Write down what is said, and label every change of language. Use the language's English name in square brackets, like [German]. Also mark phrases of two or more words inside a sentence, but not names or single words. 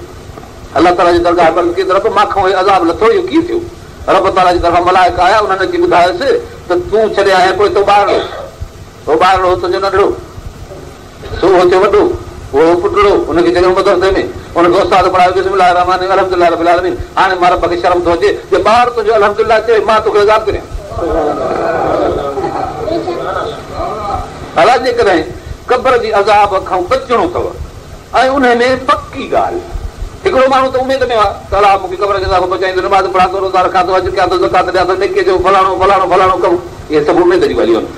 [Sindhi] अलाह ताला जी दरगाह बंदि कई त रब मां खां अज़ाब लथो, इहो कीअं थियो? रब ताला जी तरफ़ां मलाइका आया, उन्हनि अची ॿुधायोसि त तूं छॾे आया पोइ तो ॿारड़ो तुंहिंजो नंढड़ो सो थियो वॾो, उहो पुटड़ो, हुनखे चङो मदरसे में हुनखे उस्ताद पढ़ायो [Arabic] بسم الله رحمن الحمد لله رب العالمين. [Sindhi] हाणे मां रब खे शर्म थो अचे जे ॿार तुंहिंजो अल्हम्दुलिल्लाह चए, मां तोखे अज़ाब करियां। अलाह जेकॾहिं क़बर जी अज़ाब खां बचणो अथव ऐं उन में पकी ॻाल्हि, हिकिड़ो माण्हू त उमेद में आहे त अलाह मूंखे क़बर जे अज़ाब बचाईंदो, नमाज़ पढ़ां थो, रोज़ा रखां थो, हज कयां थो, ज़कात ॾियां थो, नेकीअ जो फलाणो फलाणो फलाणो कमु, इहे सभु उमेद जी ॻाल्हियूं आहिनि।